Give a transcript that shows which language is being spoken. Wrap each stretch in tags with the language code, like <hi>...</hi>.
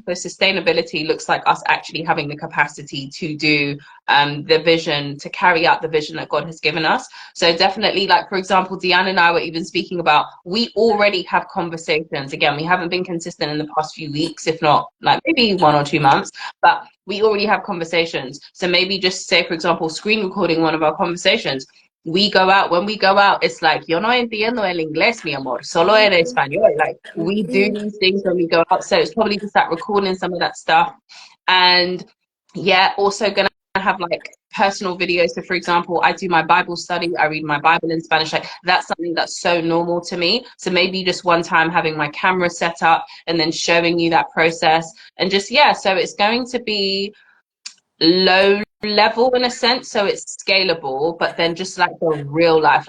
<en>So sustainability looks like us actually having the capacity to do the vision, to carry out the vision that God has given us. So definitely, like, for example, Deanna and I were even speaking about, we already have conversations. Again, we haven't been consistent in the past few weeks, if not like maybe 1 or 2 months, but we already have conversations. So maybe just say, for example, screen recording one of our conversations. We go out, when we go out, it's like,</en> <es>yo no entiendo el inglés, mi amor, solo en español.</es> <en>Like, we do these things when we go out. So it's probably just that recording some of that stuff. And yeah, also gonna have like personal videos. So for example, I do my Bible study, I read my Bible in Spanish. Like, that's something that's so normal to me. So maybe just one time having my camera set up and then showing you that process, and just, yeah, so it's going to be low level in a sense, so it's scalable, but then just like the real life.</en>